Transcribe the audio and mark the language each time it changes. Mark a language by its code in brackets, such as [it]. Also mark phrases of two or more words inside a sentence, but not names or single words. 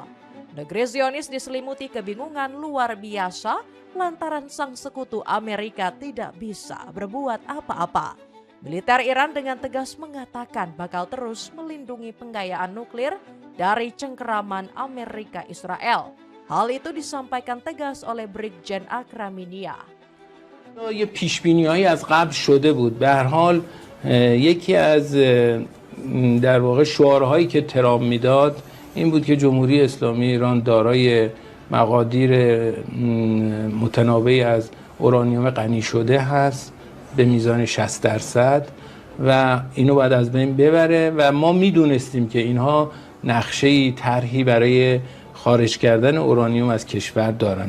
[id] Negeri Zionis diselimuti kebingungan luar biasa lantaran sang sekutu Amerika tidak bisa berbuat apa-apa. Militer Iran dengan tegas mengatakan bakal terus melindungi penggayaan nuklir dari cengkeraman Amerika Israel. Hal itu disampaikan tegas oleh Brigjen Akraminia. [fa] یه پیشبینی‌هایی از قبل شده بود. به هر حال یکی از در واقع شعارهایی که ترامپ میداد این بود که جمهوری اسلامی ایران دارای مقادیر متنوعی از اورانیوم غنی شده هست به میزان 60% و اینو باید از بین ببره و ما میدونستیم که اینها نقشه‌ای طرحی برای خارج کردن اورانیوم از کشور دارن.